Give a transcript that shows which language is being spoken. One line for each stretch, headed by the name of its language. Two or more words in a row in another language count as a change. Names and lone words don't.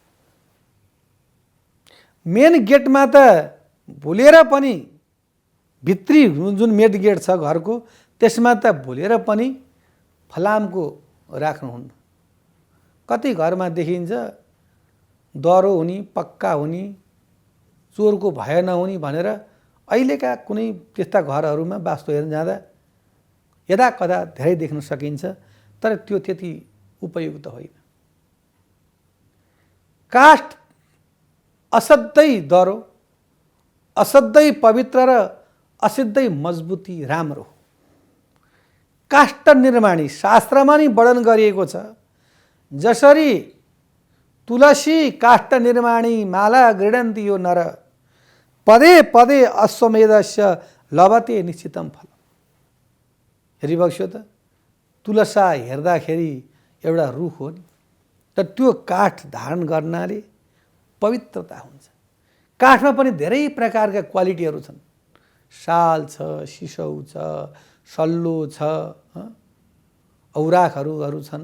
Nepali: मेन गेटमा त भुलेर पनि भित्री जुन मेन गेट छ घरको त्यसमा त भुलेर पनि फलामको राख्नुहुन्न। कति घरमा देखिन्छ दह्रो हुने, पक्का हुने, चोरको भय नहुने भनेर अहिलेका कुनै त्यस्ता घरहरूमा वास्तु हेर्न जाँदा यदा कदा धेरै देख्न सकिन्छ, तर त्यो त्यति उपयुक्त होइन। काठ असाध्यै दह्रो, असाध्यै पवित्र र असिद्धै मजबुती राम्रो हो। काष्ठ निर्माणी शास्त्रमा नि वर्णन गरिएको छ।
Sanskrit: जसरी तुलसी काष्ठ निर्माणी माला गृह्णन्ति यो नर, पदे पदे अश्वमेधस्य लभते निश्चितम फल।
Nepali: हेरिबक्स्यो त तुलसा हेर्दाखेरि एउटा रुख हो नि, तर त्यो काठ धारण गर्नाले पवित्रता हुन्छ। काठमा पनि धेरै प्रकारका क्वालिटीहरू छन्। साल छ, सिसौ छ, सल्लो छ, औराखहरू छन्।